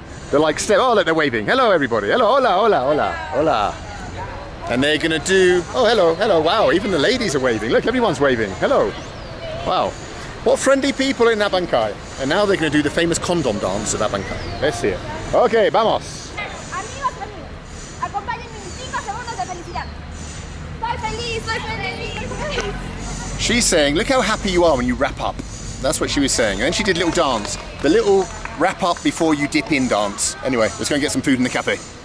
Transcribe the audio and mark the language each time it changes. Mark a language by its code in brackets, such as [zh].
[en] They're like, oh, look, they're waving. Hello, everybody. Hello, [es] hola, hola, hola, hola. [en] And they're going to do, oh, hello, hello, wow, even the ladies are waving. Look, everyone's waving. Hello. Wow. What friendly people in Abancay. And now they're going to do the famous condom dance of Abancay. Let's see it. Okay, vamos. [es] Amigos, acompáñenme en 5 segundos de felicidad. Soy feliz, soy feliz. [en] She's saying, look how happy you are when you wrap up. That's what she was saying. And then she did a little dance. The little wrap up before you dip in dance. Anyway, let's go and get some food in the cafe.